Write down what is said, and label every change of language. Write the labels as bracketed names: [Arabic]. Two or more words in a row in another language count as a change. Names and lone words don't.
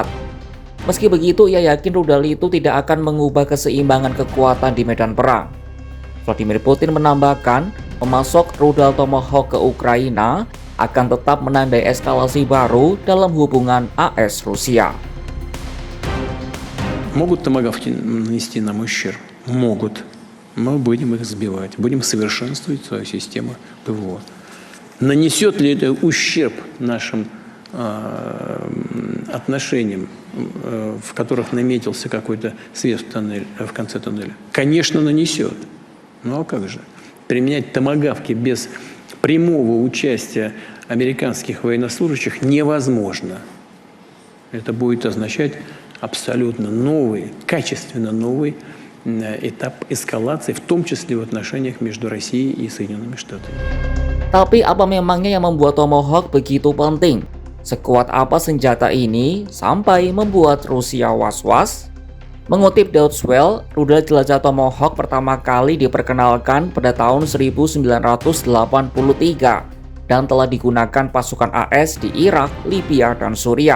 [Indonesian] Meski begitu, ia yakin rudal itu tidak akan mengubah keseimbangan kekuatan di medan perang. Vladimir Putin menambahkan, memasok rudal Tomahawk ke Ukraina akan tetap menandai eskalasi baru dalam hubungan AS-Rusia. [Russian] Могут томагавки нанести нам ущерб? Могут. Мы будем их сбивать, будем совершенствовать свою систему ПВО. Нанесет ли это ущерб нашим отношениям, в которых наметился какой-то свет в конце туннеля? Конечно, нанесет. Ну а как же? Применять томагавки без прямого участия американских военнослужащих невозможно. Это будет означать абсолютно новый, качественно новый этап эскалации, в том числе в отношениях между Россией и Соединенными Штатами. [Indonesian] Tapi apa memangnya yang membuat Tomahawk begitu penting? Sekuat apa senjata ini sampai membuat Rusia was-was? Mengutip Deutsche Welle, rudal jelajah Tomahawk pertama kali diperkenalkan pada tahun 1983 dan telah digunakan pasukan AS di Irak, Libya, dan Suriah.